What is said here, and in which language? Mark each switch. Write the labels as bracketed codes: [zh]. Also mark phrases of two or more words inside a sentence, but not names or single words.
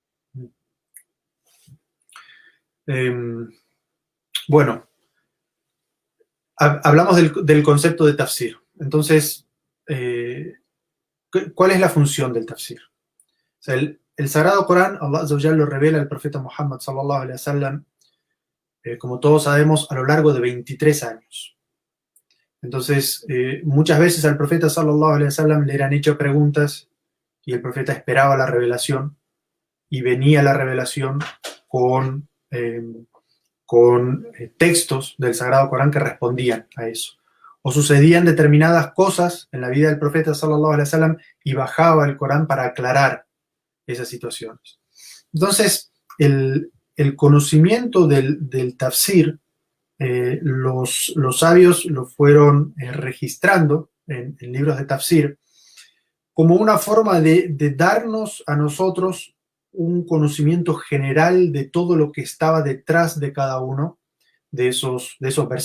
[es] Bueno, hablamos del concepto de tafsir. Entonces, ¿cuál es la función del tafsir? O sea, el Sagrado Corán, [ar] الله عز وجل [es] lo revela al profeta Muhammad [ar] صلى الله عليه وسلم, [es] como todos sabemos, a lo largo de 23 años. Entonces, muchas veces al profeta [ar] صلى الله عليه وسلم [es] le eran hechas preguntas y el profeta esperaba la revelación, y venía la revelación con textos del Sagrado Corán que respondían a eso. O sucedían determinadas cosas en la vida del profeta [ar] صلى الله عليه وسلم [es] y bajaba el Corán para aclarar esas situaciones. Entonces, el conocimiento del tafsir, los sabios lo fueron registrando en libros de tafsir como una forma de darnos a nosotros un conocimiento general de todo lo que estaba detrás de cada uno de esos versículos.